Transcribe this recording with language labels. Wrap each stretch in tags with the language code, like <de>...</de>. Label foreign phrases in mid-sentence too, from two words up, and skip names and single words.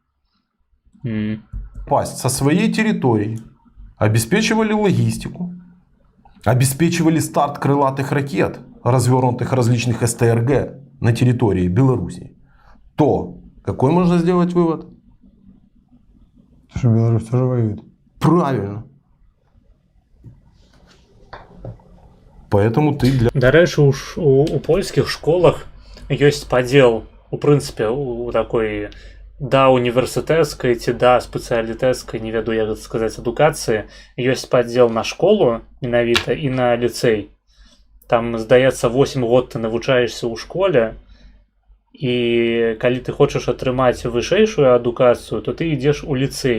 <ru>Пасть со своей территории, обеспечивали логистику, обеспечивали старт крылатых ракет, развернутых различных СТРГ на территории Беларуси, то какой можно сделать вывод? Что Беларусь тоже воюет. Правильно. Поэтому ты для...</ru> <be>Дарэчы, у польскіх школах ёсць падзел, у прынцыпе, у такой да універсітэцкай ці да спецыялітэцкай, не веду, як гэта сказаць, адукацыі, ёсць падзел на школу менавіта і на ліцэй. Там, здаецца, 8 год ты навучаешся ў школе, і калі ты хочаш атрымаць вышэйшую адукацыю, то ты ідзеш у ліцэй.</be>